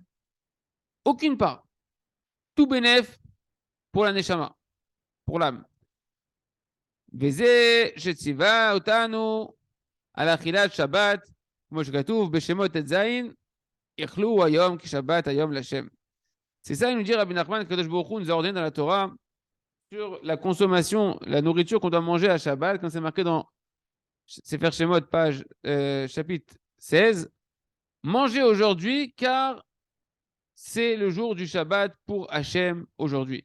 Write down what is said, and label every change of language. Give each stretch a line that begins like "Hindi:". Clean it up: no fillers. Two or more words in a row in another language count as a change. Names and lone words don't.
French: Aucune part. Tout bénéf pour la neshama, pour l'âme.
Hebrew: וזה שציווה אותנו על אכילת שבת, כמו שכתוב בשמות ט"ז, יאכלו היום כשבת היום לשם.
French: C'est ça, il nous dit Rabbi Nachman, que
Hebrew: קדוש ברוך הוא
French: nous a ordonné dans la Torah sur la consommation, la nourriture qu'on doit manger à Shabbat, quand c'est marqué dans Sefer Shemot, page chapitre 16. Mangez aujourd'hui, car c'est le jour du Shabbat pour Hachem aujourd'hui.